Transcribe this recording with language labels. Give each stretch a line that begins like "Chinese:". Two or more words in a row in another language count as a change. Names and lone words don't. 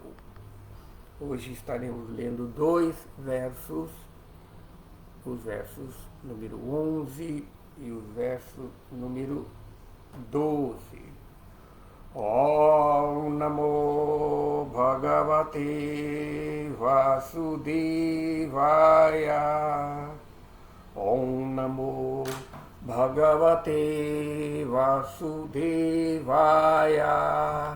Portuguese: Hoje estaremos lendo dois versos, os versos número 11 e o verso número 12.
Sanskrit: ॐ नमो भगवते वासुदेवाय. ॐ नमो भगवते वासुदेवाय.